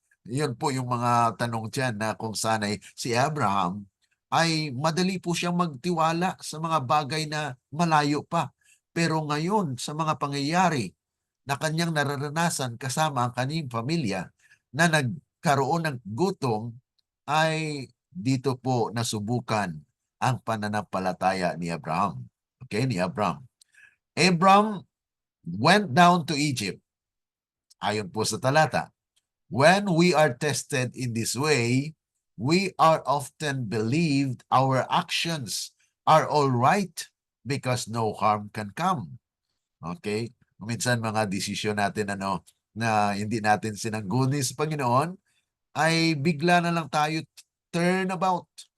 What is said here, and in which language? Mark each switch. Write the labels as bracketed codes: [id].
[tl] Yun po yung mga tanong dyan na kung sana'y si Abraham ay madali po siyang magtiwala sa mga bagay na malayo pa. Pero ngayon, sa mga pangyayari na kanyang nararanasan kasama ang kanyang pamilya na nagkaroon ng gutom, ay dito po nasubukan ang pananampalataya ni Abraham. Okay, ni Abraham. [en] Abraham went down to Egypt. [tl] Ayon po sa talata. [en] When we are tested in this way, we are often believed our actions are all right because no harm can come. Okay? [tl] Minsan mga desisyon natin na hindi natin sinangguni sa Panginoon, ay bigla na lang tayo [en] turn about.